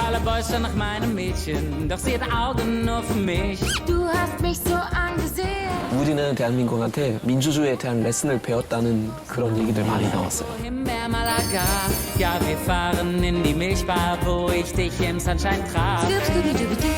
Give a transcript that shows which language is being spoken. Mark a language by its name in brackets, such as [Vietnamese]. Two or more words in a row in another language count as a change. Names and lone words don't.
[German] Bräuchte nach meinem Mädchen, doch sie hat Augen nur für mich. Du hast mich so angesehen. [Korean] 우리는 대한민국한테 민주주의에 대한 레슨을 배웠다는 그런 얘기들 많이 나왔어요. [German] Himbeer Malaga, ja, wir fahren in die Milchbar, wo ich dich im Sunshine traf. Scooby-Dooby-Doo.